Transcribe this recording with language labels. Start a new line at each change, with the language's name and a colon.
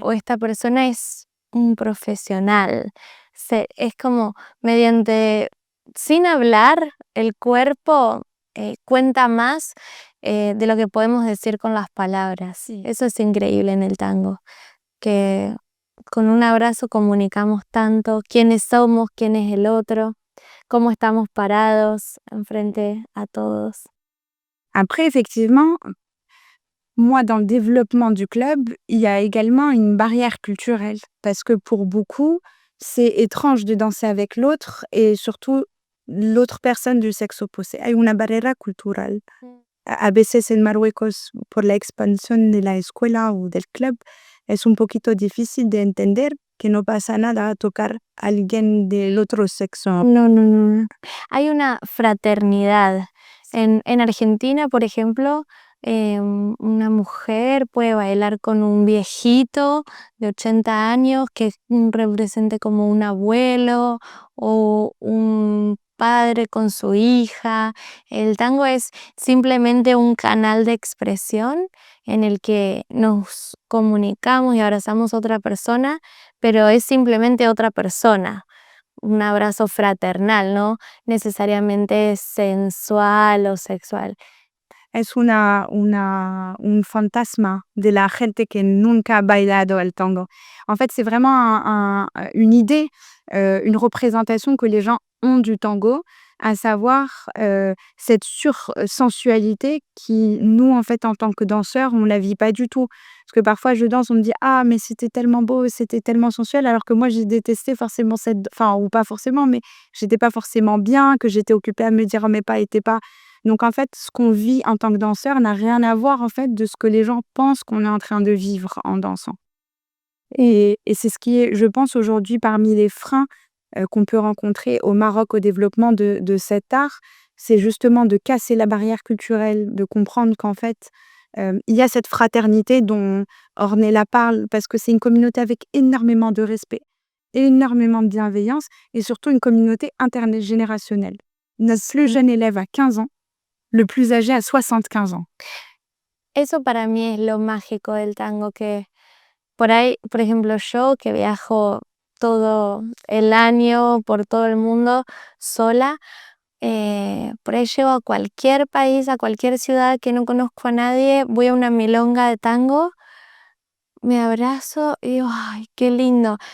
Spanish: o esta persona es un profesional. Es como mediante, sin hablar, el cuerpo cuenta más de lo que podemos decir con las palabras. Sí. Eso es increíble en el tango, que con un abrazo comunicamos tanto quiénes somos, quién es el otro, cómo estamos parados enfrente a todos.
French: Après, effectivement, moi, dans le développement du club, il y a également une barrière culturelle parce que pour beaucoup, c'est étrange de danser avec l'autre et surtout l'autre personne du sexe opposé.
Spanish: Hay una barrera cultural. A veces en Marruecos, por la expansión de la escuela o del club, es un poquito difícil de entender que no pasa nada a tocar a alguien del otro sexo. No, no, no. Hay una fraternidad. En Argentina, por ejemplo, una mujer puede bailar con un viejito de 80 años que represente como un abuelo o un padre con su hija. El tango es simplemente un canal de expresión en el que nos comunicamos y abrazamos a otra persona, pero es simplemente otra persona. Un abrazo fraternal, no necesariamente sensual o sexual. Es un fantasma de la gente que nunca ha bailado el tango.
French: En fait, c'est vraiment une idée, une représentation que les gens ont du tango, à savoir, cette sursensualité qui, nous, en fait, en tant que danseurs, on la vit pas du tout. Parce que parfois je danse, on me dit: «Ah mais c'était tellement beau, c'était tellement sensuel», alors que moi j'ai détesté forcément enfin ou pas forcément, mais j'étais pas forcément bien, que j'étais occupée à me dire: «Oh mes pas étaient pas». Donc en fait, ce qu'on vit en tant que danseur n'a rien à voir en fait de ce que les gens pensent qu'on est en train de vivre en dansant. Et c'est ce qui est, je pense, aujourd'hui parmi les freins, qu'on peut rencontrer au Maroc au développement de cet art. C'est justement de casser la barrière culturelle, de comprendre qu'en fait, il y a cette fraternité dont Ornella parle parce que c'est une communauté avec énormément de respect, énormément de bienveillance et surtout une communauté intergénérationnelle. Notre plus jeune élève a 15 ans, le plus âgé a 75 ans.
Spanish: Eso para mí es lo mágico del tango, que por ahí, por ejemplo, yo que viajo todo el año por todo el mundo sola, por ahí llego a cualquier país, a cualquier ciudad que no conozco a nadie, voy a una milonga de tango, me abrazo y digo, ay, qué lindo.